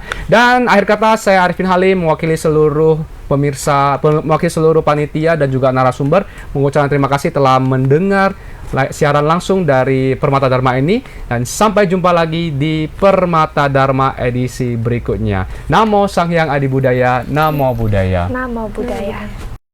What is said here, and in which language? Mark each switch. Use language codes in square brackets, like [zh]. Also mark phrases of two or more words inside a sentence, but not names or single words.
[id] Dan akhir kata, saya Arifin Halim mewakili seluruh pemirsa, mewakili seluruh panitia dan juga narasumber, mengucapkan terima kasih telah mendengar siaran langsung dari Permata Dharma ini, dan sampai jumpa lagi di Permata Dharma edisi berikutnya. [pi] Namo Sang Hyang Adi Budaya, Namo Buddhaya. Namo Buddhaya.